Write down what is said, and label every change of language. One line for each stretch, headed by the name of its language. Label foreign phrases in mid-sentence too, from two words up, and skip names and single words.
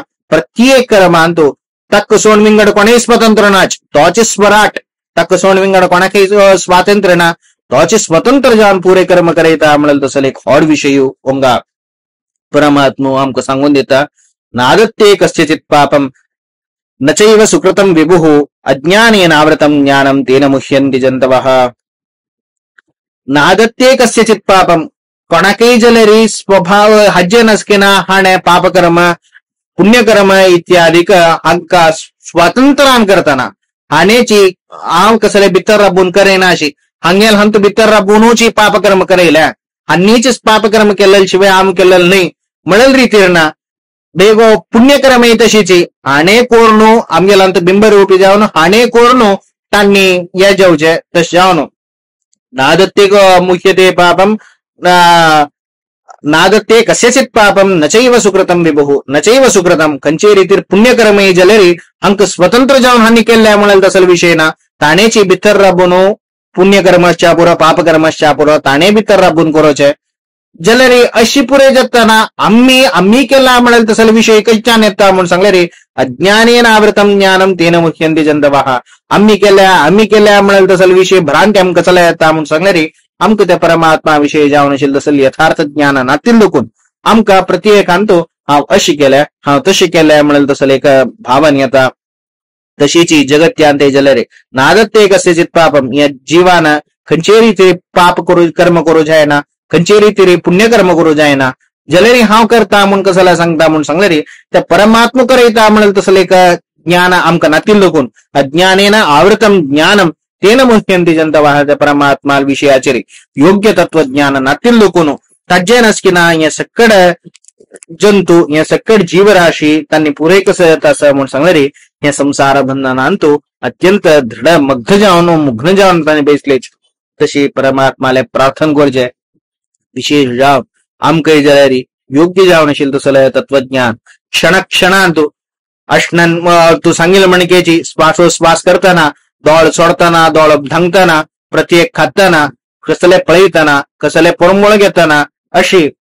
Konkani: प्रत्येक कर्मांत तक सोड विंगड कोणेय स्वतंत्र नाच, तोच स्वराट. तक सोड विंगड कोणाकय स्वातंत्र्य ना, तोच स्वतंत्र जावन पुरे कर्म करयता म्हणल्यार तसले एक व्हड विशय ओंगा परमात्मो आमकां सांगून दिता.
Sanskrit: नादत्ते कस्यचित् पापम न चैव सुकृतं विभुः अज्ञानेन आवृतं ज्ञानं तेन मुह्यन्ति जन्तवः. नादत्ते कस्यचित् पापम
Konkani: कोणाकय जाल्यार स्वभाव हज्जे नसकेना हाणे पापकर्म पुण्यकर्म इत्यादीक हांकां स्वातंत्र्यान करतना हानेची हांव कसले भितर राबून करेना अशी हांगेल हंत भितर राबूनची पापकर्म करयल्या हांनीच पापकर्म केलेले शिवाय आम केलेलं नाही म्हणेल रितीर ना. बेगो पुण्यकर्म तशीची हाणे कोरनो आमगेला अंत बिंबरूपी जावन हाणे कोरनो तांणी हे जावचे तशें जावन
Sanskrit: नादत्ते मुह्यते पापम नादत्ते कस्यचित् पापम न चैव सुकृतं विभुः न चैव सुकृतं
Konkani: खंयचे रितीर पुण्यकर्मय जाल्यार हांकां स्वतंत्र जावन हांणी केल्ल्या म्हणल्यार तसले विशय ना. ताणेची भितर राबून पुण्यकर्मच्या पुरो पापकर्मच्या पुरो ताणे भितर राबून करोचे जाल्यार अशी पुरे जातना आम्ही केला म्हणल्यार तसले विशय खंयच्यान येता म्हूण सांगले रे.
Sanskrit: अज्ञानेन आवृतं ज्ञानं तेन मुह्यन्ति जन्तवः.
Konkani: आम्ही केल्या म्हणल्यार तसले विशय भ्रांती आमकां चला येता म्हूण सांगले रे. आमकां त्या परमात्मा विशयी जावन अशिल्लें तसलें यथार्थ ज्ञान नातील देखून आमकां प्रत्येकांत हांव अशी केल्या हांव तशी केल्या म्हणल्यार तसलें एक भावन येता. तशीची जगत्यांते जाल्यार
Sanskrit: नादत्ते कस्यचित् पापम
Konkani: या जीवान खंयचे रितीर पाप कर्म करू जायना खंयचे रितीर पुण्यकर्म करू जायना जाल्यार हांव करता म्हूण कसला सांगता म्हूण सांगले रे. त्या परमात्मा करयता म्हणल्यार तसलें एक ज्ञान आमकां नातील देखून
Sanskrit: अज्ञानेन आवृतं ज्ञानं तेन मुह्यन्ति जन्तवः.
Konkani: त्या परमात्मा विशयाचेर योग्य तत्वज्ञान नातील देखून ताजे नसकिना हे सकड जंतू हे सकड जीवराशी तांणी पुरे कसं येता असं म्हणून सांगले रे. हे संसार बंधनांतू अत्यंत दृढ मग्न जावन तांणी बेसलेच तशी परमात्माले प्रार्थना करचे विशेष जाव आमकां जाल्यार योग्य जावन आशिल्लें तसलें तत्वज्ञान क्षणांत अश्नन तू सांगिल्ले म्हणकेची श्वासोश्वास करतना दोळ सोडतना दोळ धांगतना प्रत्येक खातना कसले पळयतना कसले परमळ घेतना अशी